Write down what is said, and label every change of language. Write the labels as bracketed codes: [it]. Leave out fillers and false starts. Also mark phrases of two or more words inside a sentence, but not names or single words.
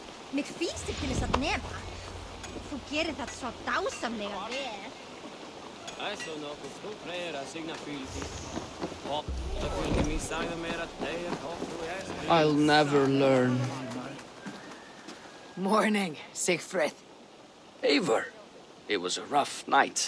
[is] Mig fýsir til þess að nema. Þú gerir það svo dásamlega vel. [en] I'll never learn. Morning, Siegfried. Eivor, it was a rough night.